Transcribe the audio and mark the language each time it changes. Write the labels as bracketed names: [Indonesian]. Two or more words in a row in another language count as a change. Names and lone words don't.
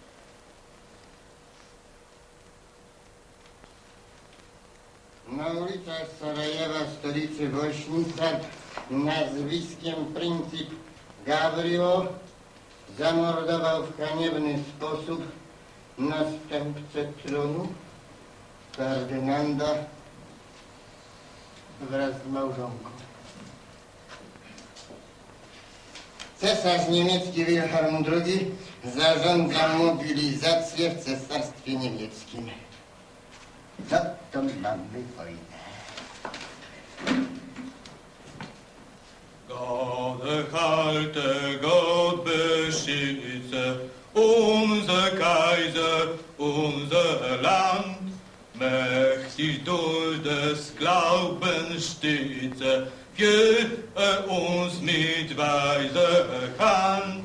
[Polish] Na ulicach Sarajewa, stolicy Wośnica, nazwiskiem Princip Gabriel zamordował w haniebny sposób następcę tronu Ferdynanda wraz z małżonką. Cesarz niemiecki Wilhelm II zarządza mobilizację w cesarstwie niemieckim. No to mamy wojnę. [German] Gott halte, Gott beschütze unser Kaiser, unser Land. Mächtig durch des Glaubens stütze, führe uns mit weiser Hand.